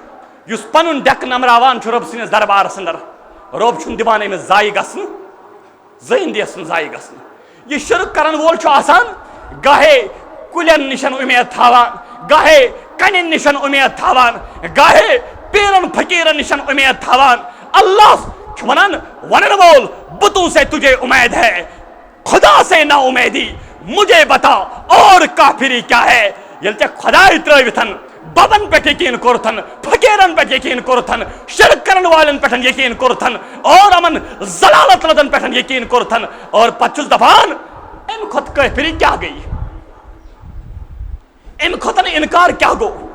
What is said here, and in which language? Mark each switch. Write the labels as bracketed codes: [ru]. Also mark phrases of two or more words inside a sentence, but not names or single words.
[ks] یُس پنُن ڈیٚکہٕ نمراوان چھُ رۄب سٕنٛدِس دربارس اندر رۄب چھُنہٕ دِوان أمِس ضایہِ گژھنہٕ زٕہٕنۍ دِیس نہٕ ضایہِ گژھنہٕ. یہِ شرک کرن وول چھُ آسان گاہے کُلٮ۪ن نِشن اُمید تھاوان گاہے کنٮ۪ن نِشن اُمید تھاوان گاہے پیرن فقیرن نِشن اُمید تھاوان. اللہ چھُ ونان ونن وول بہٕ [ur] تُل سے تجھے امید ہے خدا سے نا امیدی مجھے بتا اور کافری کیا ہے. [ks] ییٚلہِ ژےٚ خداے ترٲوِتھن ببن پٮ۪ٹھ یقیٖن کوٚرتھن فقیرن پٮ۪ٹھ یقیٖن کوٚرتھن شرک کرن والٮ۪ن پٮ۪ٹھ یقیٖن کوٚرتھن اور یِمن ضلالت لدن پٮ۪ٹھ یقیٖن کوٚرتھن اور پتہٕ چھُس دپان امہِ کھۄتہٕ کٲفری کیٛاہ گٔیہِ امہِ کھۄتن انکار کیٛاہ گوٚو.